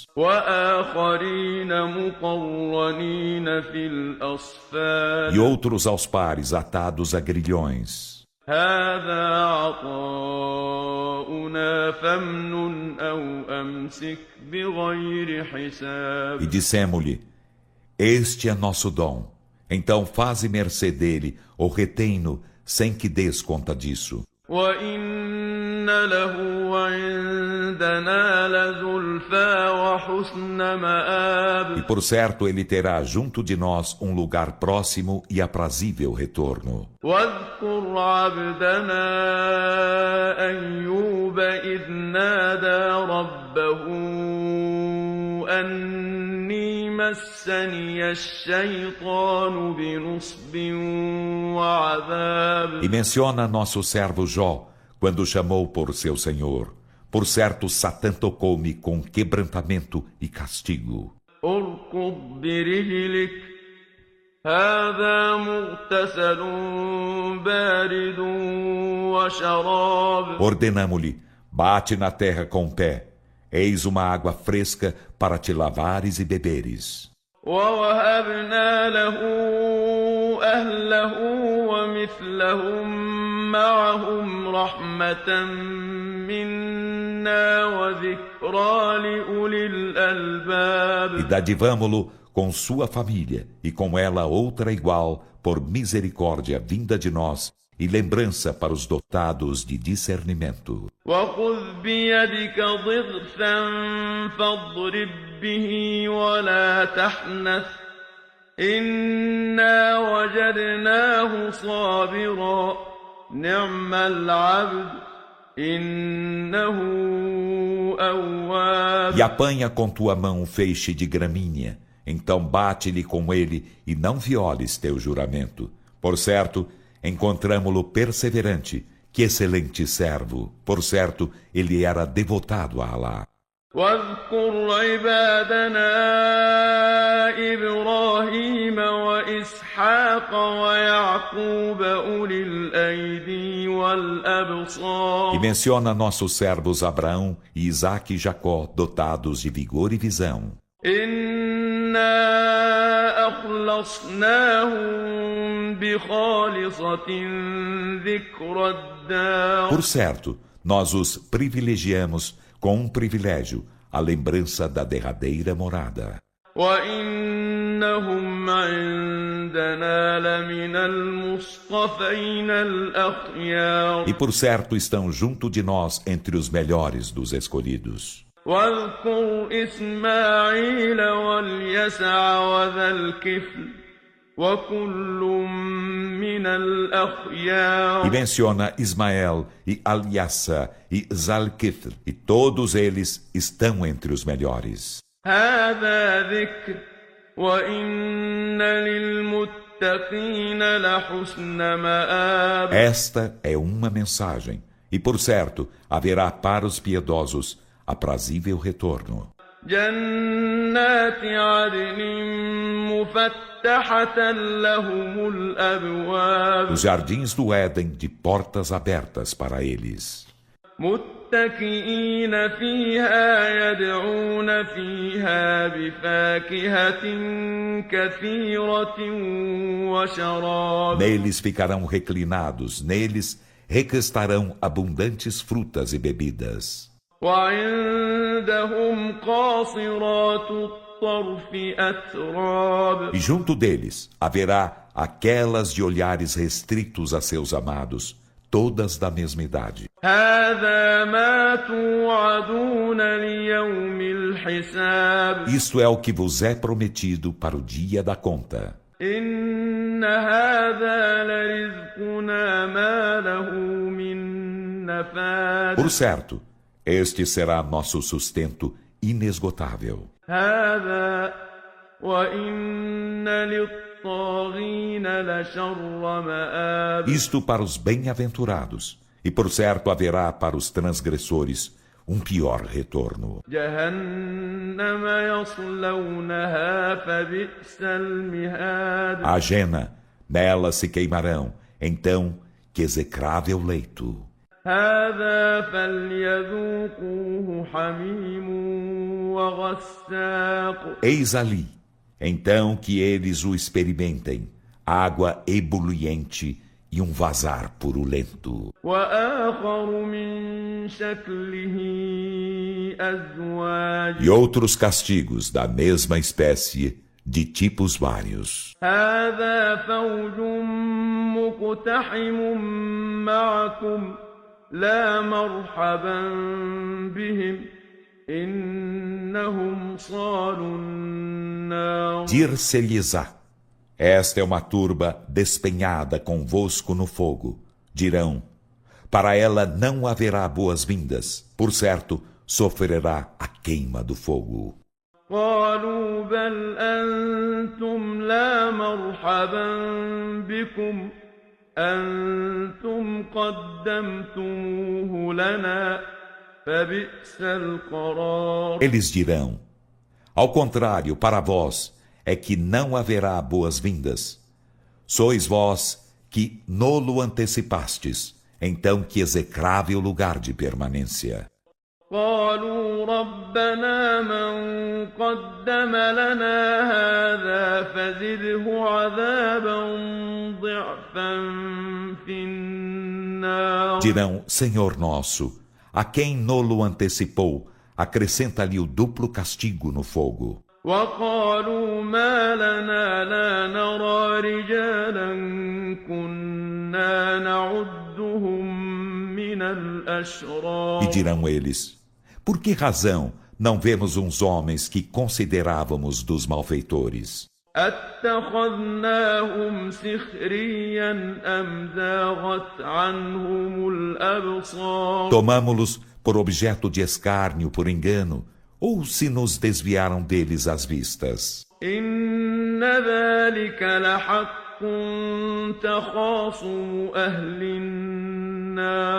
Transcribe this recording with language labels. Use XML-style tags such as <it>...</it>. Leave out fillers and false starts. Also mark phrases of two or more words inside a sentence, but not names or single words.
<ar>وآخرين مقرنين في الأصفاد.</ar> <pt>E outros aos pares atados a grilhões.</pt> <ar>هذا عطاؤنا فامنن أو أمسك بغير حساب.</ar> <pt>E dissemo-lhe: Este é nosso dom. Então faze mercê dele, ou retém-no, sem que des conta disso.</pt> <ar>وإن له عندنا لزلفى وحسن مآب.</ar> <pt>E por certo ele terá junto de nós um lugar próximo e aprazível retorno.</pt> <ar>واذكر عبدنا أيوب إذ نادى ربه أني مسني الشيطان بنصب وعذاب.</ar> <pt>E menciona nosso servo Jó, quando chamou por seu Senhor. Por certo, Satã tocou-me com quebrantamento e castigo.</pt> <ar>اركض برجلك هذا مغتسل بارد وشراب.</ar> <pt>Ordenamo-lhe, bate na terra com o pé. Eis uma água fresca para te lavares e beberes.</pt> <ar>ووهبنا له أهله ومثلهم معهم رحمة منا وذكرى لأولي</ar> <pt>E</pt> <ar>الألباب.</ar> <pt>dadivamo-lo com sua família, e com ela outra igual, por misericórdia vinda de nós, e lembrança para os dotados de discernimento.</pt> <ar>وخذ بيدك ضغثا فاضرب به ولا تحنث إنا وجدناه صابرا نعم العبد إنه أواب.</ar> <pt>E apanha com tua mão um feixe de gramínea, então bate-lhe com ele, e não violes teu juramento. Por certo, encontramo-lo perseverante, que excelente servo. Por certo, ele era devotado a Alá.</pt> <ar>واذكر عبادنا إبراهيم وإسحاق ويعقوب أولي الأيدي والأبصار.</ar> <pt>E menciona nossos servos Abraão e Isaque e Jacó, dotados de vigor e visão.</pt> <ar>إنا أخلصناهم بخالصة ذكر الدار.</ar> <pt>Por certo, nós os privilegiamos com um privilégio, a lembrança da derradeira morada.</pt> <ar>وإنهم عندنا لمن المصطفين الأخيار.</ar> <pt>E por certo estão junto de nós entre os melhores dos escolhidos.</pt> <ar>واذكر إسماعيل واليسع وذا الكفل وكل من الأخيار.</ar> <pt>E menciona Ismael e Aliassa e Zalkifl, e todos eles estão entre os melhores.</pt> <ar>هذا ذكر وإن للمتقين لحسن مآب.</ar> <pt>Esta é uma mensagem, e por certo haverá para os piedosos aprazível retorno.</pt> <ar>جنات عدن مفتحة لهم الأبواب.</ar> <pt>Os jardins do Éden de portas abertas para eles.</pt> <ar>متكئين فيها يدعون فيها بفاكهة كثيرة وشراب.</ar> <pt>Neles ficarão reclinados, neles requestarão abundantes frutas e bebidas.</pt> <ar>وعندهم قاصرات الطرف أتراب.</ar> <pt>E junto deles haverá aquelas de olhares restritos a seus amados, todas da mesma idade.</pt> <ar>هذا ما توعدون ليوم الحساب.</ar> <pt>Isto é o que vos é prometido para o dia da conta.</pt> <ar>إن هذا لرزقنا ما له من نفاد.</ar> <pt>Por certo, este será nosso sustento inesgotável.</pt> <ar>هذا وإن للطاغين لشر مآب.</ar> <pt>Isto para os bem-aventurados, e por certo haverá para os transgressores um pior retorno.</pt> <ar>جهنم يصلونها فبئس المهاد.</ar> <pt>A Jena, nela se queimarão, então que execrável leito.</pt> <ar>هذا فليذوقوه حميم وغساق.</ar> <pt>Eis ali, então que eles o experimentem, água ebuliente e um vazar purulento.</pt> <ar>وآخر من شكله أزواج.</ar> <pt>E outros castigos da mesma espécie, de tipos vários.</pt> <ar>هذا فوج مقتحم معكم لا مرحبا بهم إنهم صالوا النار.</ar> <pt>Dir-se-lhes-á: esta é uma turba despenhada convosco no fogo. Dirão: para ela não haverá boas-vindas, por certo, sofrerá a queima do fogo.</pt> <ar>قالوا بل أنتم لا مرحبا بكم أنتم قدمتموه لنا فبئس القرار.</ar> <pt>Eles dirão: ao contrário, para vós é que não haverá boas-vindas. Sois vós que nolo antecipastes, então que execrável lugar de permanência.</pt> <ar>قالوا ربنا من قدم لنا هذا فزده عذابا ضعفا في النار.</ar> <pt>Dirão: Senhor nosso, a quem nolo antecipou, acrescenta-lhe o duplo castigo no fogo.</pt> <ar>وقالوا ما لنا لا نرى رجالا كنا نعدهم من الأشرار.</ar> <pt>E dirão eles: por que razão não vemos uns homens que considerávamos dos malfeitores?</pt> <ar>أتخذناهم سخريا أم زاغت عنهم الأبصار.</ar> <pt>Tomamo-los por objeto de escárnio por engano, ou se nos desviaram deles as vistas?</pt> <ar>إن ذلك لحق تخاصم أهل النار.</ar>